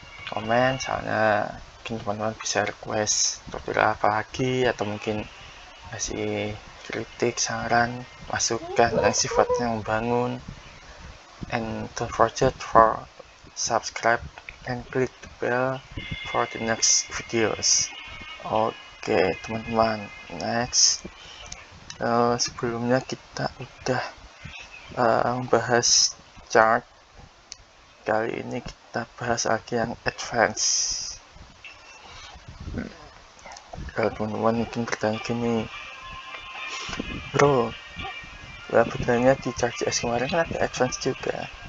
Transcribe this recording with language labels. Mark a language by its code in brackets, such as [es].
[id] komen, soalnya mungkin teman-teman bisa request tutorial apa lagi, atau mungkin kasih kritik, saran, masukan yang sifatnya membangun. [en] And don't forget for subscribe and click the bell for the next videos. [id] Oke, teman-teman, next. Sebelumnya kita udah membahas chart. Kali ini kita bahas lagi yang advance. Kalau teman-teman mungkin bertanya gini, bro, bedanya di Chart.js kemarin kan ada advance juga.